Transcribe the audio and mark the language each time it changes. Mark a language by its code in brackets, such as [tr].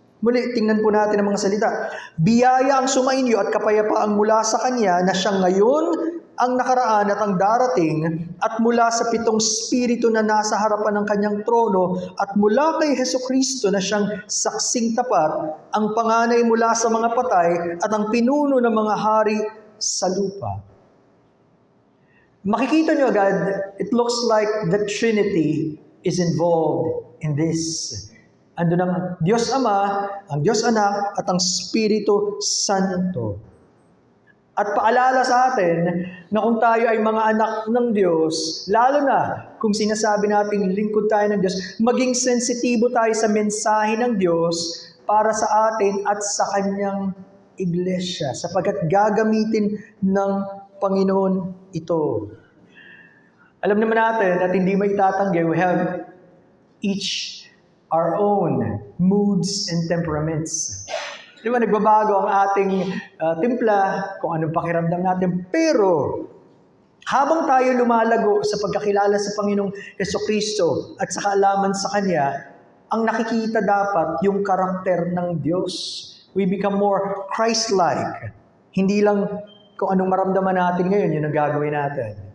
[tl] Muli, tingnan po natin ang mga salita. Biyaya ang sumainyo at kapayapaang mula sa Kanya na siya ngayon, ang nakaraan at ang darating, at mula sa 7 spirito na nasa harapan ng Kanyang trono, at mula kay Jesucristo na siyang saksing tapat, ang panganay mula sa mga patay, at ang pinuno ng mga hari sa lupa. Makikita niyo agad, [en] it looks like the Trinity is involved in this. [tl] Andun ang Diyos Ama, ang Diyos Anak, at ang Espiritu Santo. At paalala sa atin na kung tayo ay mga anak ng Diyos, lalo na kung sinasabi nating lingkod tayo ng Diyos, maging sensitibo tayo sa mensahe ng Diyos para sa atin at sa Kanyang iglesia, sapagkat gagamitin ng Panginoon ito. Alam naman natin at hindi maitatanggi, [en] we have each our own moods and temperaments. [tl] Di ba, nagbabago ang ating timpla, kung anong pakiramdam natin. Pero, habang tayo lumalago sa pagkakilala sa Panginoong Jesucristo at sa kaalaman sa Kanya, ang nakikita dapat yung karakter ng Diyos. [en] We become more Christ-like. [tl] Hindi lang kung anong maramdaman natin ngayon, yun ang gagawin natin.